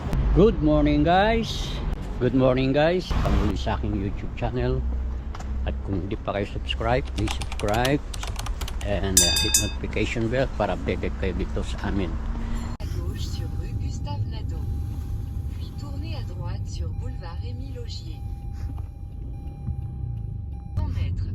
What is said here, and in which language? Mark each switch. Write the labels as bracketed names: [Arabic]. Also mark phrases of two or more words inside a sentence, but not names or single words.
[English] Good morning guys. Good morning guys. [Filipino] Pamuli sa aking YouTube channel. At kung hindi pa kayo subscribe, [English] please subscribe and hit notification bell [Filipino] para updated kayo dito sa amin. [French] À gauche sur rue Gustave Nadeau. Puis tournez à droite sur boulevard Émile Augier. 100 mètres.